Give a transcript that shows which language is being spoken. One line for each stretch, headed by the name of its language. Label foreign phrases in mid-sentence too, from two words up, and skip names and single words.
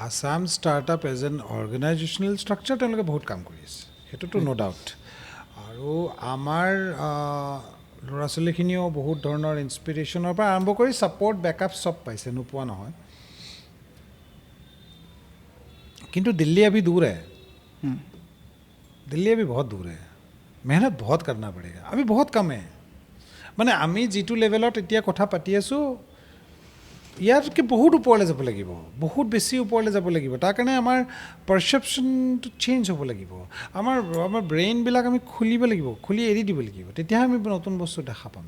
Assamese: আসাম ষ্টাৰ্টআপ
English: as an organisational structure
Assamese: তেওঁলোকে বহুত কাম কৰি আছে, সেইটোতো
English: no doubt.
Assamese: আৰু আমাৰ ল'ৰা ছোৱালীখিনিও বহুত ধৰণৰ ইনস্পিৰেশ্যনৰ পৰা আৰম্ভ কৰি
English: support backup
Assamese: চব পাইছে, নোপোৱা নহয়।
Hindi: কিন্তু दिल्ली अभी दूर है, दिल्ली अभी बहुत दूर है, मेहनत बहुत करना पड़ेगा, अभी बहुत कम है।
Assamese: মানে আমি যিটো লেভেলত এতিয়া কথা পাতি আছোঁ ইয়াতকৈ বহুত ওপৰলৈ যাব লাগিব, বহুত বেছি ওপৰলৈ যাব লাগিব। তাৰ কাৰণে আমাৰ পাৰচেপশ্যনটো চেঞ্জ হ'ব লাগিব, আমাৰ ব্ৰেইনবিলাক আমি খুলিব লাগিব, খুলি এৰি দিব লাগিব, তেতিয়াহে আমি নতুন বস্তু দেখা পাম।